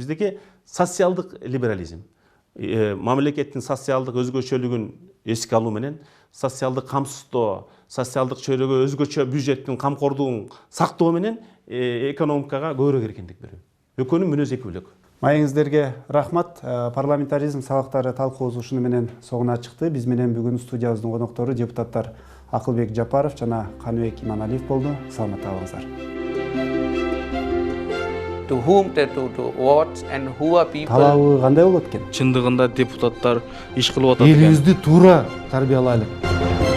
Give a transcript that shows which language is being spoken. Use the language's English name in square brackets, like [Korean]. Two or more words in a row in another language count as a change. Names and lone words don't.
[Kyrgyz] Биздики социалдык либерализм. Мамлекеттин социалдык өзгөчөлүгүн эске алуу менен, социалдык камсыздоо, социалдык чөйрөгө өзгөчө бюджеттин камкордугун сактоо менен экономикага көбүрөөк эркиндик берүү. Экөөнүн мүнөзү эки бөлөк. Маегиңиздерге рахмат. Парламентаризм сабактары талкуубуз ушуну менен соңуна чыкты. Биз менен бүгүн студиябыздын коноктору депутаттар Акылбек Жапаров жана Каныбек Иманалиев болду. Саламатта калыңыздар. [English] To whom to what and who are people. [Kyrgyz] Талабы кандай болот экен? Чындыгында депутаттар иш кылып атат экен. Элибизди туура тарбиялайлык.